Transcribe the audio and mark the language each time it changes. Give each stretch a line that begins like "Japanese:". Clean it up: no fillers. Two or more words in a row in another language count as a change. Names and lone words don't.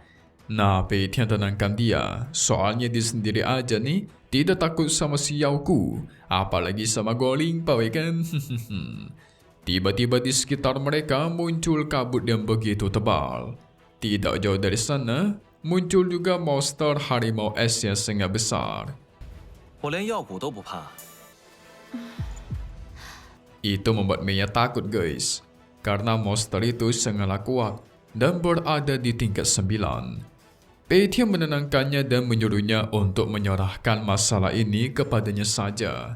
Indonesian: Nah, Pei Tian tenangkan dia, soalnya dia sendiri aja nih tidak takut sama si Yao Ku, apalagi sama Goa Ling Pao ya kan. Tiba-tiba di sekitar mereka muncul kabut yang begitu tebal. Tidak jauh dari sana muncul juga monster harimau es yang sangat besar.
Chinese: 我连药蛊都不怕。
Indonesian: Itu membuat Meiya takut guys, karena monster itu sangatlah kuat dan berada di tingkat 9. Pei Tian menenangkannya dan menyuruhnya untuk menyerahkan masalah ini kepadanya saja.